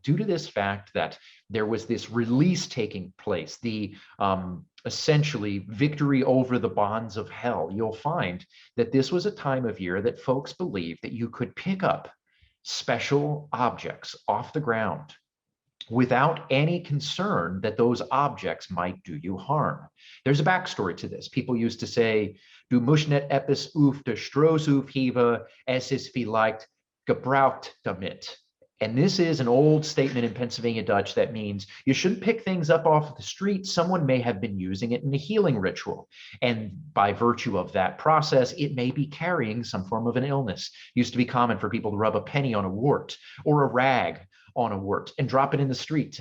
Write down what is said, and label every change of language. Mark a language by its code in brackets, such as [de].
[en] Due to this fact that there was this release taking place, the essentially victory over the bonds of hell, you'll find that this was a time of year that folks believed that you could pick up special objects off the ground without any concern that those objects might do you harm. There's a backstory to this. People used to say, [pdc] "Du musst net etwas auf de Straße aufheben, es ist vielleicht gebraucht damit." [en] And this is an old statement in Pennsylvania Dutch that means you shouldn't pick things up off the street. Someone may have been using it in a healing ritual. And by virtue of that process, it may be carrying some form of an illness. It used to be common for people to rub a penny on a wart or a rag on a wart and drop it in the streets.